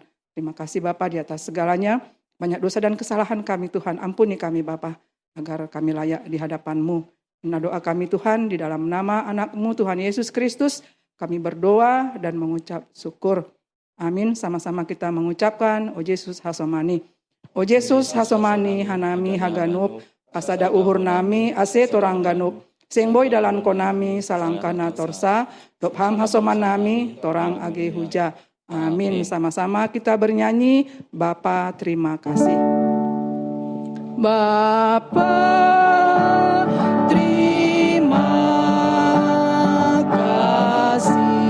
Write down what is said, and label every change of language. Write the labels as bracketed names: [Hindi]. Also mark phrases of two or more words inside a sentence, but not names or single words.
[Indonesian] Terima kasih Bapa di atas segalanya. Banyak dosa dan kesalahan kami Tuhan, ampuni kami Bapa agar kami layak di hadapan-Mu. Nah, doa kami Tuhan di dalam nama anak-Mu Tuhan Yesus Kristus, kami berdoa dan mengucap syukur. Amin. Sama-sama kita mengucapkan, O Yesus Hasomani. [Batak Simalungun] O Yesus Hasomani Hanami Haganup, Asada uhur nami ase torangganup. Sing boy dalan konami salangkana torsa. Dopham hasomanami torang age huja. [Indonesian] Amin. Sama-sama kita bernyanyi. Bapa terima kasih. Bapa terima kasih.